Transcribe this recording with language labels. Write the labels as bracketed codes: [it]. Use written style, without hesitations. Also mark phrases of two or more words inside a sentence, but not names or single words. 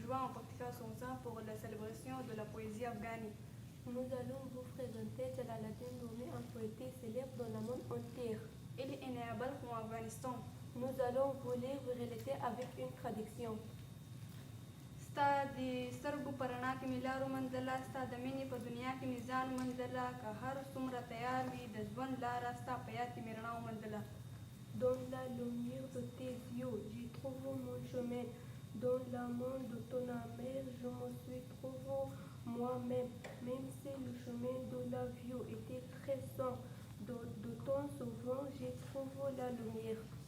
[fr] apportera son sang pour la célébration de la poésie afghane. Nous allons vous présenter Jalaluddin Rumi, un poète célèbre dans le monde entier. Il est né à Balkh en Afghanistan. Nous allons vous lire vos relater avec une traduction. [ps] ستا د سترګو په رڼا کې مې لارو منزله ستا د مینې په دنیا کې مې ځان منزله که هر څومره تیار وي د ژوند لاره ستا په یاد کې مې رڼا ومنزله. [fr] Dans la lumière de tes yeux, j'y trouve mon chemin. Dans l'amour de ton amour, je me suis trouvé moi-même. Même si le chemin de la vie était très sombre, de ton souvent, j'y trouve la lumière.